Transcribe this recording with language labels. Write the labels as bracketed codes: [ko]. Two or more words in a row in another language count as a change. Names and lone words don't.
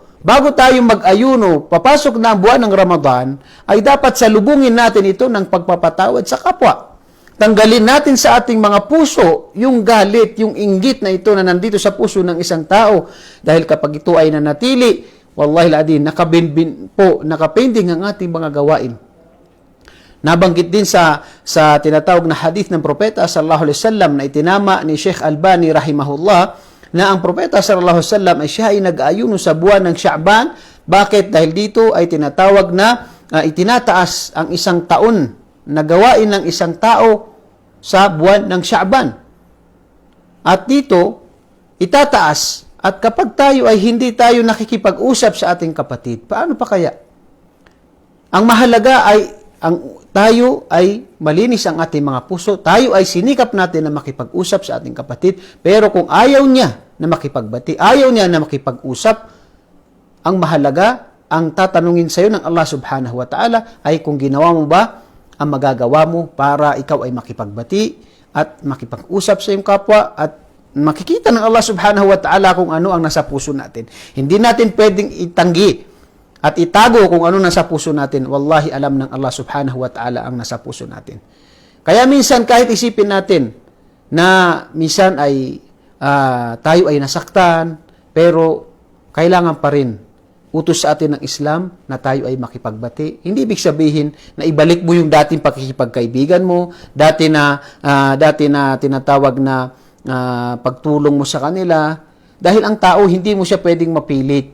[tl] Bago tayo mag-ayuno, papasok na ang buwan ng Ramadan, ay dapat salubungin natin ito ng pagpapatawad sa kapwa. Tanggalin natin sa ating mga puso yung galit, yung inggit na ito na nandito sa puso ng isang tao. Dahil kapag ito ay nanatili, wallahi ladin, nakapending ang ating mga gawain. Nabanggit din sa tinatawag na hadith ng propeta [ar] صلى الله عليه وسلم [tl] na itinama ni Sheikh Albani rahimahullah na ang propeta [ar] صلى الله عليه وسلم [tl] ay siya ay nag-aayuno sa buwan ng Sha'ban. Bakit? Dahil dito ay tinatawag na itinataas ang isang taon na gawain ng isang tao sa buwan ng Sha'ban. At dito, itataas. At kapag tayo ay hindi tayo nakikipag-usap sa ating kapatid, paano pa kaya? Ang mahalaga ay tayo ay malinis ang ating mga puso, tayo ay sinikap natin na makipag-usap sa ating kapatid, pero kung ayaw niya na makipagbati, ayaw niya na makipag-usap, ang mahalaga, ang tatanungin sa iyo ng [ar] الله سبحانه وتعالى [tl] ay kung ginawa mo ba ang magagawa mo para ikaw ay makipagbati at makipag-usap sa iyong kapwa at makikita ng [ar] الله سبحانه وتعالى [tl] kung ano ang nasa puso natin. Hindi natin pwedeng itanggi at itago kung ano nasa puso natin. Wallahi, alam ng [ar] الله سبحانه وتعالى [tl] ang nasa puso natin. Kaya minsan kahit isipin natin na minsan ay tayo ay nasaktan, pero kailangan pa rin utos sa atin ng Islam na tayo ay makipagbati. Hindi ibig sabihin na ibalik mo yung dating pakikipagkaibigan mo, dati na tinatawag na pagtulong mo sa kanila, dahil ang tao hindi mo siya pwedeng mapilit.